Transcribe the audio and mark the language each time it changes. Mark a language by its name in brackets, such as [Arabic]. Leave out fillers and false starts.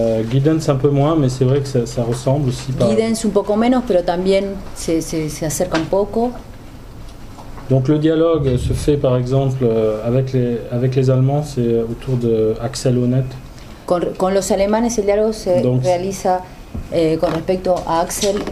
[French] Giddens un peu moins, mais c'est vrai que ça ressemble aussi. [Spanish] Giddens un poco menos, pero también se acerca un poco. [French] Donc le dialogue se fait par exemple avec les Allemands, c'est autour de Axel Honneth. [Spanish] Con los alemanes el diálogo se realiza con respecto a Axel.